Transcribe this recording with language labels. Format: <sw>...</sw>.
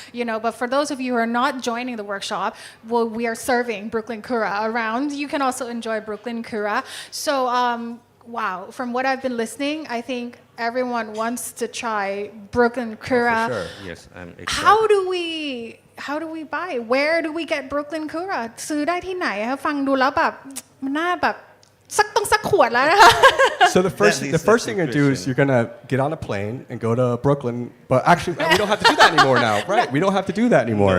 <en>But for those of you who are not joining the workshop, well, we are serving Brooklyn Kura around. You can also enjoy Brooklyn Kura. So wow, from what I've been listening, I think everyone wants to try Brooklyn Kura. For sure. Yes, I'm excited. How do we buy? Where do we get Brooklyn Kura?</en> <th>ซื้อได้ที่ไหนคะฟังดูแล้วแบบมันน่าแบบสักขวดแล้วนะคะ</th> <en>So the first thing you do is you're gonna get on a plane and go to Brooklyn. But actually, we don't have to do that anymore now, right? We don't have to do that anymore.</en>